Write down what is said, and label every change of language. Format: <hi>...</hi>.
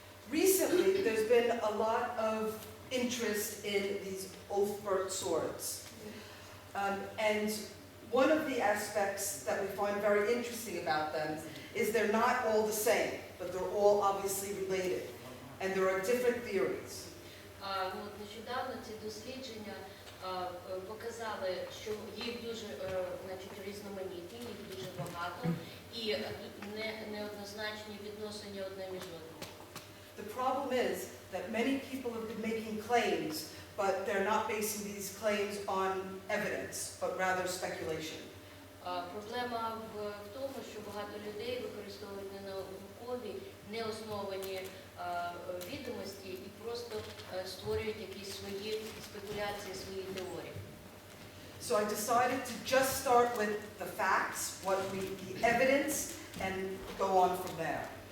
<en>Recently, there's been a lot of interest in these oath-burnt swords. And one of the aspects that we find very interesting about them is they're not all the same, but they're all obviously related. And there are different theories.</en> <uk>Нещодавно ці дослідження показали, що їх дуже різноманітні, їх дуже багато, і неоднозначні відносини одне між одним.</uk> <en>The problem is that many people have been making claims, but they're not basing these claims on evidence, but rather speculation.</en> <uk>Проблема в тому, що багато людей використовують ненаукові, неосновані відомості і просто створюють якісь свої спекуляції, свої теорії.</uk> <en>So I decided to just start with the facts, the evidence, and go on from there.</en>